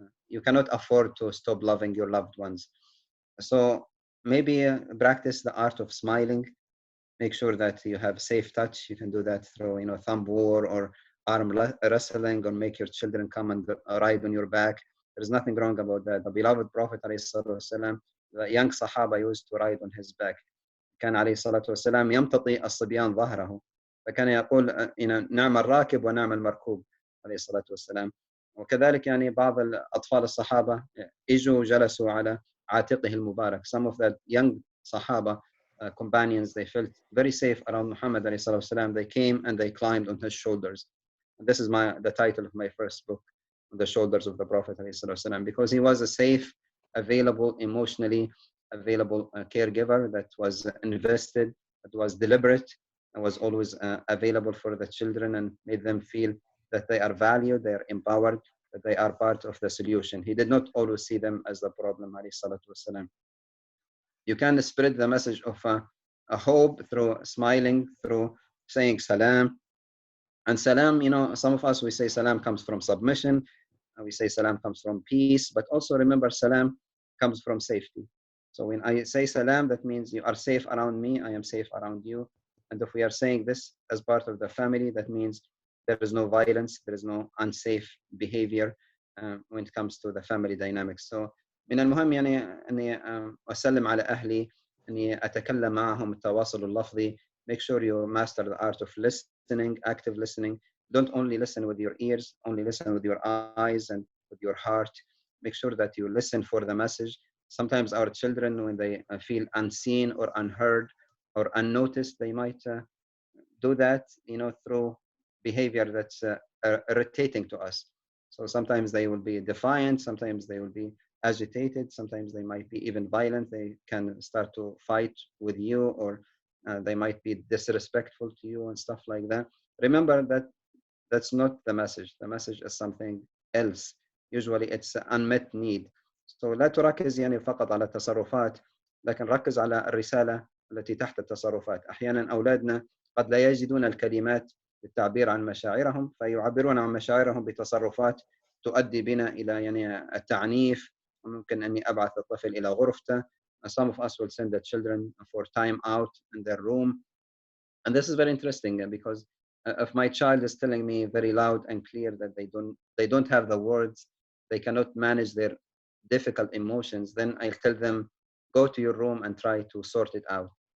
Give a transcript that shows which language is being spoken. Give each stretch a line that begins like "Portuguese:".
English: You cannot afford to stop loving your loved ones. So maybe practice the art of smiling. Make sure that you have safe touch. You can do that through, thumb war or arm wrestling, or make your children come and ride on your back. There's nothing wrong about that. The beloved Prophet والسلام, the young Sahaba used to ride on his back.
Arabic: كان عليه الصلاة والسلام يمتطي الصبيان ظهره، فكان يقول نعم الراكب ونعم المركوب عليه الصلاة والسلام. وكذلك يعني بعض الأطفال الصحابة إجوا جلسوا على عاتقه المبارك.
English: Some of the young Sahaba companions, they felt very safe around Muhammad
Arabic: عليه الصلاة والسلام.
English: They came and they climbed on his shoulders. And this is the title of my first book, On the Shoulders of the Prophet
Arabic: عليه الصلاة والسلام,
English: because he was a safe available, emotionally available caregiver that was invested, that was deliberate, and was always available for the children and made them feel that they are valued, they are empowered, that they are part of the solution. He did not always see them as the problem,
Arabic: alayhi salatu wasalam.
English: You can spread the message of a hope through smiling, through saying salam. And salam, some of us, we say salam comes from submission, and we say salam comes from peace, but also remember salam comes from safety. So when I say salam, that means you are safe around me, I am safe around you. And if we are saying this as part of the family, that means there is no violence, there is no unsafe behavior when it comes to the family dynamics.
Arabic: So من المهم يعني أني أسلم على أهلي، أني أتكلم معهم التواصل اللفظي.
English: Make sure you master the art of listening, active listening. Don't only listen with your ears, only listen with your eyes and with your heart. Make sure that you listen for the message. Sometimes our children, when they feel unseen or unheard or unnoticed, they might do that, through behavior that's irritating to us. So sometimes they will be defiant, sometimes they will be agitated, sometimes they might be even violent. They can start to fight with you, or they might be disrespectful to you and stuff like that. Remember that that's not the message. The message is something else. Usually it's unmet need.
Arabic: So لا تركز يعني فقط على التصرفات، لكن ركز على الرسالة التي تحت التصرفات. أحيانا أولادنا قد لا يجدون الكلمات للتعبير عن مشاعرهم، فيعبرون عن مشاعرهم بتصرفات تؤدي بنا إلى يعني التعنيف. ممكن أني أبعث الطفل إلى غرفته.
English: Some of us will send the children for time out in their room. And this is very interesting because if my child is telling me very loud and clear that they don't have the words, they cannot manage their difficult emotions, then I'll tell them, go to your room and try to sort it out.